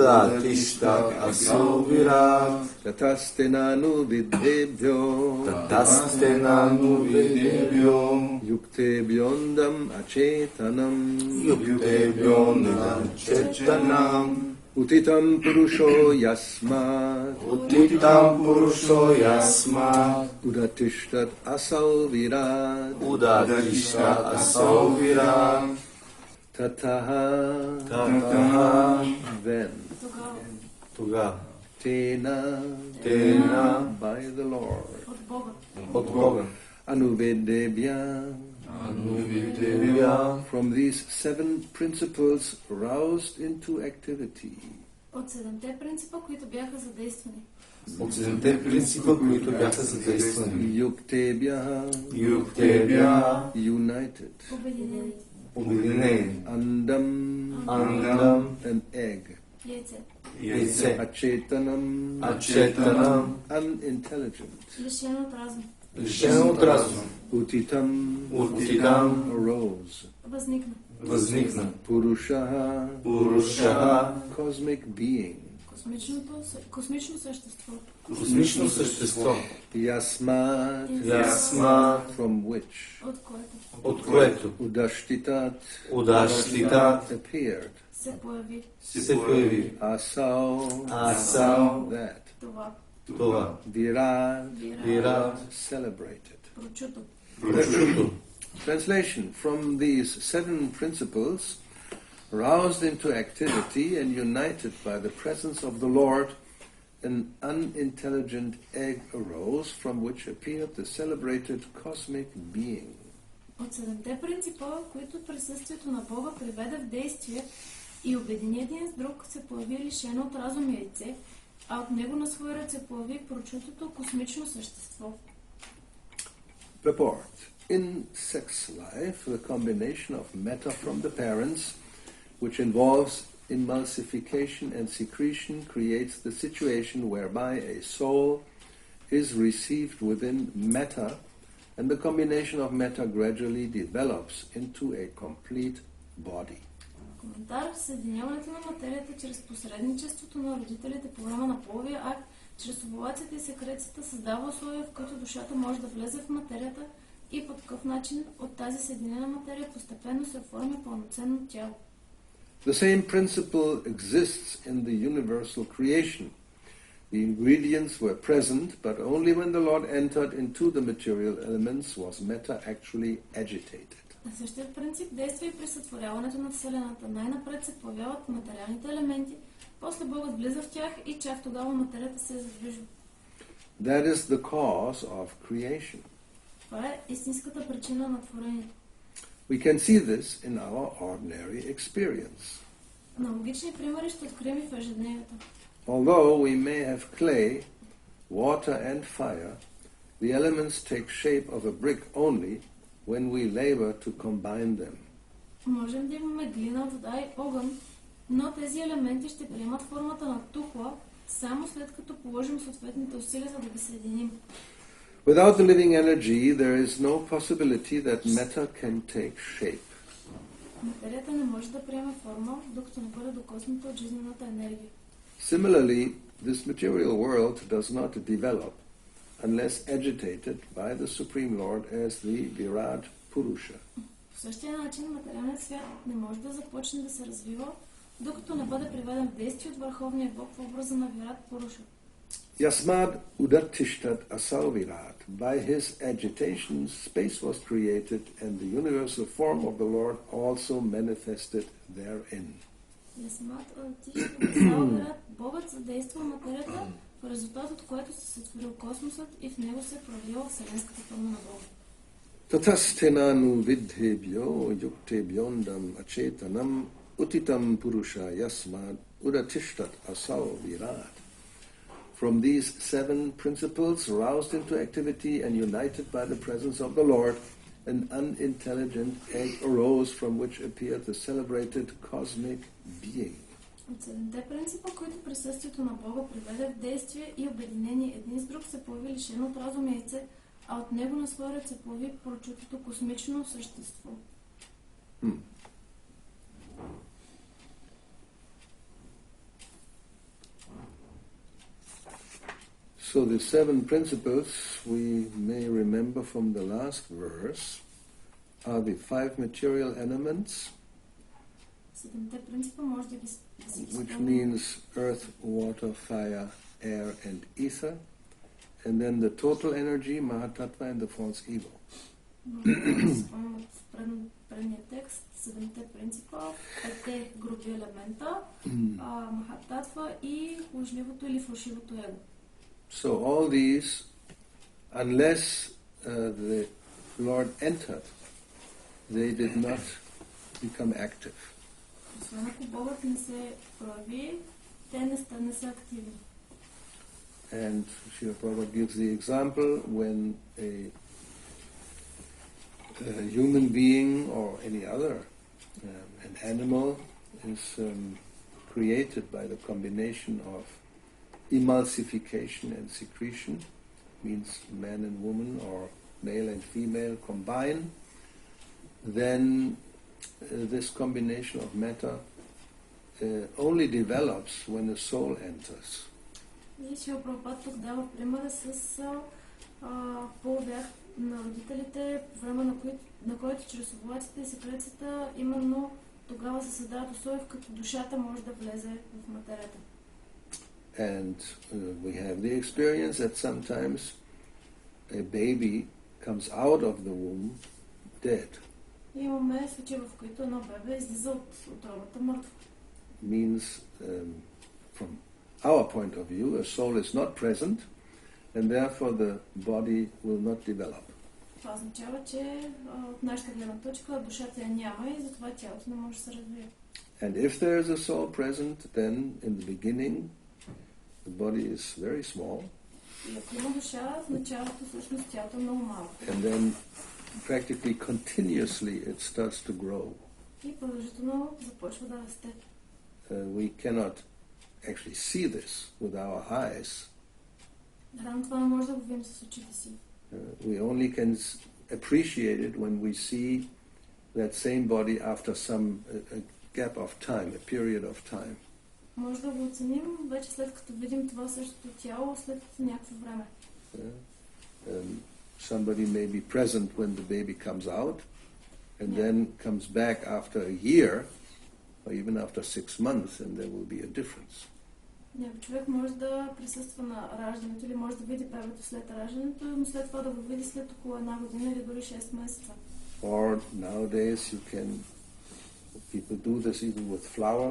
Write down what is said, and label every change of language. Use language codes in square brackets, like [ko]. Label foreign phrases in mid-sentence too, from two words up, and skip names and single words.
[sa] Tatastenanu videbhyo Yuktebhyondam acetanam Utitam purusho yasmat Udatishtat asau virat Tataha [en] then Tena by the Lord [bg] От Бога. [en] Anuvedebhya from these 7 principles roused into activity. [bg] От 7 принципа, които бяха задействани. [en] Yuktebhya united. [bg] Обединени. [en] Andam an egg. [bg] Яйце. [en] Acetanam unintelligent. [bg] Лишено от разум. [en] Utitam arose. [bg] Възникна. [en] Purushaha cosmic being. [bg] Космично същество. [en] Yasmat from which. [bg] От което. [en] Udashtitat appeared. [bg] Се появи. [en] Asau that. [bg] Това. [en] Virat celebrated. [bg] Прочуто. [en] Translation: from these 7 principles, roused into activity and united by the presence of the Lord, an unintelligent egg arose from which appeared the celebrated cosmic being. [bg] От 7 принципа, които присъствието на Бога приведе в действие и обедини един с друг, се появи лишено от разум яйце, а от него на свой ред се появи прочутото космично същество. [en] Purport. In sex life, the combination of matter from the parents, which involves emulsification and secretion, creates the situation whereby a soul is received within matter, and the combination of matter gradually develops into a complete body. [bg] Коментар: съединяването на материята чрез посредничеството на родителите по време на половия акт, чрез овулацията и секрецията създава условия, в които душата може да влезе в материята и по такъв начин от тази съединена материя постепенно се оформя пълноценно тяло. [en] The same principle exists in the universal creation. The ingredients were present, but only when the Lord entered into the material elements was matter actually agitated. [bg] Същият принцип действа и при сътворяването на Вселената. Най-напред се появяват материалните елементи, после Богът влиза в тях и чак тогава материята се задвижва. [en] That is the cause of creation. [bg] Това е истинската причина на творението. [en] We can see this in our ordinary experience. [bg] Аналогични примери ще открием и в ежедневието. [en] Although we may have clay, water and fire, the elements take shape of a brick only when we labor to combine them. [bg] Можем да имаме глина, вода и огън, но тези елементи ще приемат формата на тухла само след като положим съответните усилия, за да ги съединим. [en] Without the living energy, there is no possibility that matter can take shape. [bg] Материята не може да приеме форма, докато не бъде докосната от жизнената енергия. [en] Similarly, this material world does not develop unless agitated by the Supreme Lord as the Virat Purusha. [bg] В същия начин материалният свят не може да започне да се развива, докато не бъде приведен в действие от Върховния Бог в образа на Вират Пуруша. [sa] Yasmad udattishtat asau Virat. [en] By his agitation, space was created and the universal form of the Lord also manifested therein. [bg] Богът задейства материята, в резултат от което се сътворил космосът и в него се проявила вселенската форма на Бога. [sa] Tatasthenanu vidhebhyo yuktebhyondam acetanam utitam purusha yasmad udattishtat asau Virat. [en] From these 7 principles, roused into activity and united by the presence of the Lord, an unintelligent egg arose from which appeared the celebrated cosmic being. [bg] От 7 принципа, които присъствието на Бога приведе в действие и обединение един с друг, се появи лишено от разум яйце, а от него на своя ред се появи прочутото космично същество. [en] So the 7 principles we may remember from the last verse are the 5 material elements, which means earth, water, fire, air and ether, and then the total energy, Mahatattva, and the false ego. [bg] Предният текст, 7 принципа, 5 групи елемента, Махататва и лъжливото или фалшивото его. [en] So all these, unless the Lord entered, they did not become active. [bg] Освен ако Богът не се прояви, те не са активни. [en] And Srila Prabhupada gives the example when a human being or any other, an animal, is created by the combination of emulsification and secretion, means man and woman or male and female combine, then this combination of matter only develops when the soul enters. [bg] И Шрила Прабхупада тук дава примера с половях на родителите, по време на който чрез овулацията и секрецията именно тогава се създават условия, в като душата може да влезе в материята. [en] And we have the experience that sometimes a baby comes out of the womb dead. [bg] Имаме случаи, в които едно бебе излиза от утробата мъртво. [en] Means, from our point of view, a soul is not present, and therefore the body will not develop. [bg] Това означава, че от нашата гледна точка душата я няма и затова тялото не може да се развие. [en] And if there is a soul present, then in the beginning the body is very small. [bg] И ако има душа, в началото всъщност тялото е много малко. [en] And then practically continuously it starts to grow. [bg] И продължително започва да расте. [en] We cannot actually see this with our eyes. [bg] Рано това не може да го видим с очите си. [en] We only can appreciate it when we see that same body after some gap of time, a period of time. [bg] Може да го оценим вече след като видим това същото тяло след някакво време. [en] Somebody may be present when the baby comes out and then comes back after a year or even after 6 months, and there will be a difference. [bg] Някой човек може да присъства на раждането или може да види бебето след раждането, но след това да го види след около 1 година или дори 6 месеца. [en] Or nowadays people do this even with flowers.